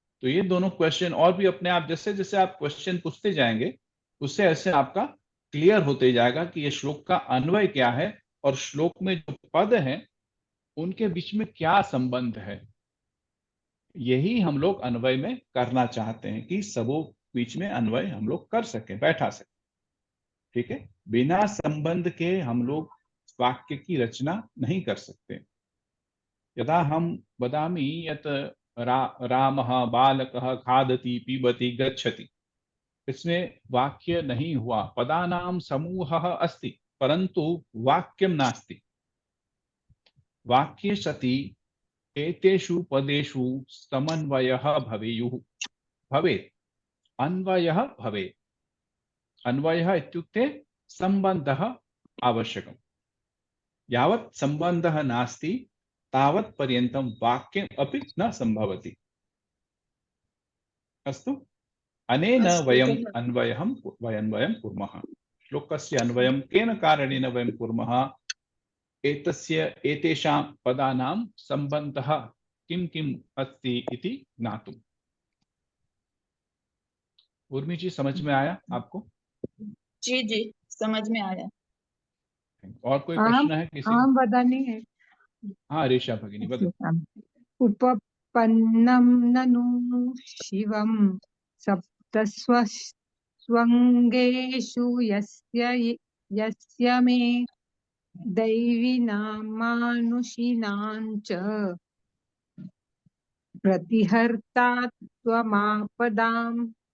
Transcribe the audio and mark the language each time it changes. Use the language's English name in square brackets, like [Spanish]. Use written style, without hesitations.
[Hindi] तो ये दोनों क्वेश्चन और भी अपने आप, जैसे जैसे आप क्वेश्चन पूछते जाएंगे उससे ऐसे आपका क्लियर होते जाएगा कि ये श्लोक का अन्वय क्या है और श्लोक में जो पद हैं उनके बीच में क्या संबंध है। यही हम लोग अन्वय में करना चाहते हैं कि सबों बीच में अन्वय हम लोग कर सके, बैठा सके। ठीक है, बिना संबंध के हम लोग वाक्य की रचना नहीं कर सकते। [Sanskrit] यदा हम वदामि यत रामः बालकः खादति पीबति गच्छति, [Hindi] इसमें वाक्य नहीं हुआ, [Sanskrit] पदानां समूहः अस्ति परंतु वाक्यम नास्ति। वाक्ये सति एतेषु पदेषु समन्वयः भवेयुः, भवेत्, अन्वयः भवेत्। अन्वयः इत्युक्ते सम्बन्धः आवश्यकम्। यावत् सम्बन्धः नास्ति तावत् पर्यन्तं वाक्यम् अपि न सम्भवति। अस्तु, अनेन वयम् अन्वयं कुर्मः। श्लोकस्य अन्वयं केन कारणेन वयं कुर्मः, एतेषां पदानां सम्बन्धः किं किम् अस्ति इति ज्ञातुम्। [Hindi] उर्मी जी, समझ में आया आपको? जी जी, समझ में आया। और कोई प्रश्न है किसी? हाँ, बतानी है। [Sanskrit] हाँ ऋषा भगिनी बदो। उपपन्नं ननु शिवं सप्तस्वङ्गेषु यस्य मे दैवीनां मानुषीणां च प्रतिहर्ता त्वमापदाम्।